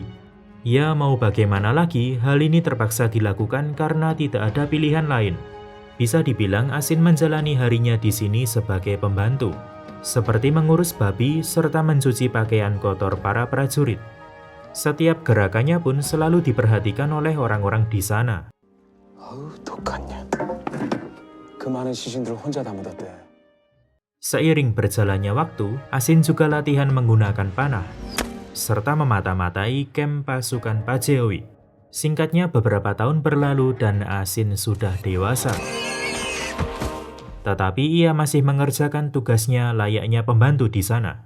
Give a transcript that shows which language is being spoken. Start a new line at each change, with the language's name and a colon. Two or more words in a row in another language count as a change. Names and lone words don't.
Indonesian: Ya, mau bagaimana lagi, hal ini terpaksa dilakukan karena tidak ada pilihan lain. Bisa dibilang Asin menjalani harinya di sini sebagai pembantu, seperti mengurus babi serta mencuci pakaian kotor para prajurit. Setiap gerakannya pun selalu diperhatikan oleh orang-orang di sana.
Korean: 독하냐. 그 많은 시신들을 혼자 다 묻었대.
Indonesian: Seiring berjalannya waktu, Asin juga latihan menggunakan panah, serta memata-matai kamp pasukan Pacewi. Singkatnya beberapa tahun berlalu dan Asin sudah dewasa. Tetapi ia masih mengerjakan tugasnya layaknya pembantu di sana.